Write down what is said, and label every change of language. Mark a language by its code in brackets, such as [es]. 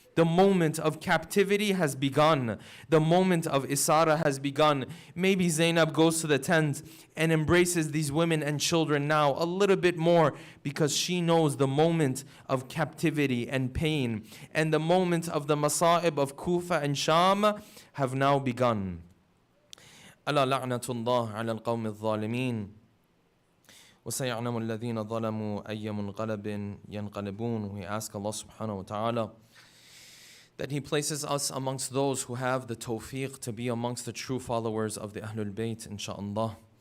[en] The moment of captivity has begun. The moment of Isara has begun. Maybe Zainab goes to the tent and embraces these women and children now a little bit more, because she knows the moment of captivity and pain and the moment of the masa'ib of Kufa and Sham have now begun. [ar] ألا لعنة الله على القوم الظالمين وسيعلم الذين ظلموا أي منقلب ينقلبون. [en] We ask Allah subhanahu wa ta'ala that He places us amongst those who have the tawfiq to be amongst the true followers of the Ahlul Bayt, inshaAllah.